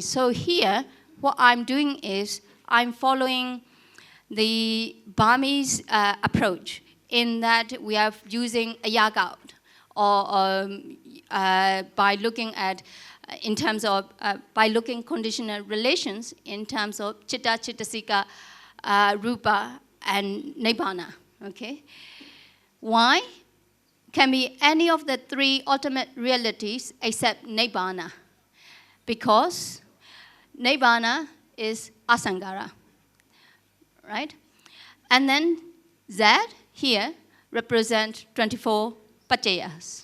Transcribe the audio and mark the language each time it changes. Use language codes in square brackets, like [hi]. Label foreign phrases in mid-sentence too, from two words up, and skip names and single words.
[en] So here, what I'm doing is, I'm following the Burmese approach in that we are using a yagout, or by looking at, in terms of, by looking conditional relations in terms of [pi] chitta, chittasika, rupa, [en] and nibbana, okay? Why? Can be any of the 3 ultimate realities except nibbana, because nibbana is asangara, right? And then Z here represents 24 pacayas.